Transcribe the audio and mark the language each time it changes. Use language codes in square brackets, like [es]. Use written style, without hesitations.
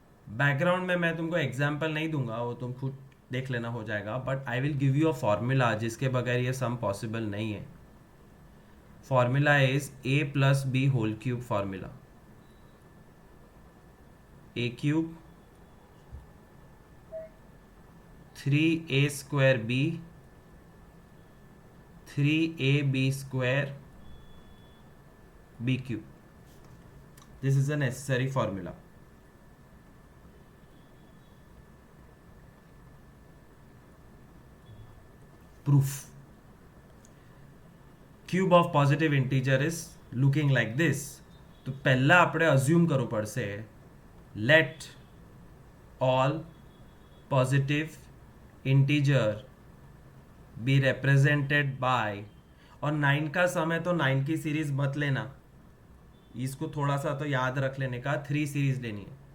[hi] Background में मैं तुमको एग्जाम्पल नहीं दूंगा, वो तुम खुद देख लेना, हो जाएगा. [en] but I will give you a formula [hi] जिसके बगैर ये सम पॉसिबल नहीं है. [en] Formula is a plus B whole cube formula. a cube 3a square b 3ab square b cube. This is a necessary formula. Proof. Cube of positive integer is looking like this. [hi] तो पहला [gu] આપણે [hi] assume [gu] કરવું પડશે [en] let all positive integer be represented by, [hi] और 9 का समय तो 9 की सीरीज मत लेना, इसको थोड़ा सा तो याद रख लेने का, 3 सीरीज लेनी है.